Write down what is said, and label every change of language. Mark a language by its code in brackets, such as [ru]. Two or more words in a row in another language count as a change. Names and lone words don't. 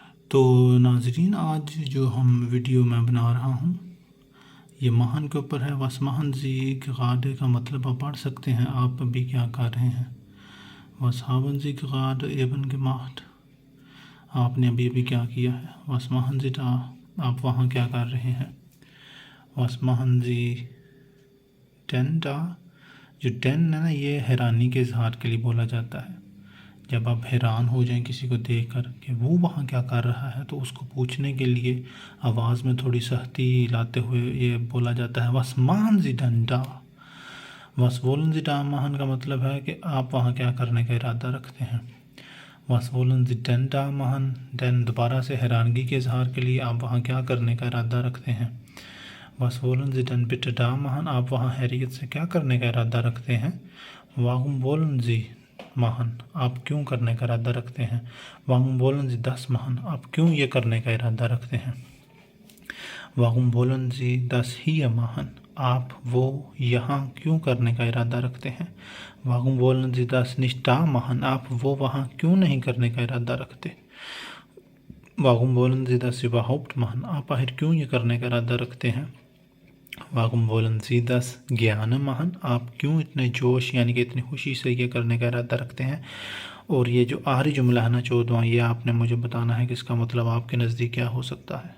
[ur] تو ناظرین، آج جو ہم ویڈیو میں بنا رہا ہوں یہ مہن کے اوپر ہے۔ [de] Was machen Sie gerade [ur] کا مطلب آپ پڑھ سکتے ہیں آپ ابھی کیا کر رہے ہیں۔ [de] Was haben Sie gerade eben gemacht؟ [ur] آپ نے ابھی کیا کیا ہے۔ [de] Was machen Sie da؟ [ur] آپ وہاں کیا کر رہے ہیں۔ [de] Was machen Sie denn da؟ [ur] جو den ہے نا، یہ حیرانی کے اظہار کے لیے بولا جاتا ہے۔ جب آپ حیران ہو جائیں کسی کو دیکھ کر کہ وہ وہاں کیا کر رہا ہے، تو اس کو پوچھنے کے لیے آواز میں تھوڑی سختی لاتے ہوئے یہ بولا جاتا ہے [de] was machen Sie denn da؟ was wollen Sie da machen [ur] کا مطلب ہے کہ آپ وہاں کیا کرنے کا ارادہ رکھتے ہیں۔ [de] was wollen Sie denn da machen؟ [ur] then دوبارہ سے حیرانگی کے اظہار کے لیے آپ وہاں کیا کرنے کا ارادہ رکھتے ہیں۔ [de] was wollen Sie denn bitte da machen؟ [ur] آپ وہاں خیریت سے کیا کرنے کا ارادہ رکھتے ہیں۔ [de] warum wollen Sie machen؟ [ur] آپ کیوں کرنے کا ارادہ رکھتے ہیں۔ [de] warum wollen Sie das machen؟ [ur] آپ کیوں یہ کرنے کا ارادہ رکھتے ہیں۔ [de] warum wollen Sie das hier machen؟ [ur] آپ وہ یہاں کیوں کرنے کا ارادہ رکھتے ہیں۔ [de] warum wollen Sie das nicht da machen؟ [ur] آپ وہ وہاں کیوں نہیں کرنے کا ارادہ رکھتے۔ [de] warum wollen Sie das überhaupt machen؟ [ur] آپ آخر کیوں یہ کرنے کا ارادہ رکھتے ہیں۔ [de] warum wollen Sie das gerne machen؟ [ur] آپ کیوں اتنے جوش یعنی کہ اتنی خوشی سے یہ کرنے کا ارادہ رکھتے ہیں۔ اور یہ جو آخری جملہ ہے نا 14واں، یہ آپ نے مجھے بتانا ہے کہ اس کا مطلب آپ کے نزدیک کیا ہو سکتا ہے۔